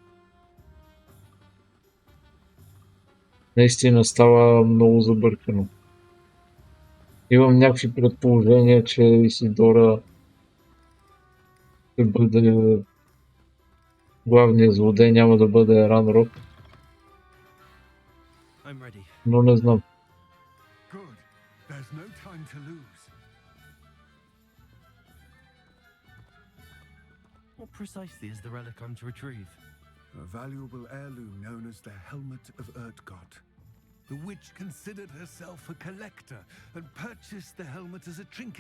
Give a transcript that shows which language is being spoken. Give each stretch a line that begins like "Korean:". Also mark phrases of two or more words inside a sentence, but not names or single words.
Bulgarian: Наистина става много забъркано. Имам някакви предположения, че Исидора ще бъде главният злодей, няма да бъде Ранрок. Но не знам.
English: Good. There's no time to lose. What precisely is the relic I'm to retrieve? A valuable heirloom known as the Helmet of Erdgott. The witch considered herself a collector and purchased the helmet as a trinket.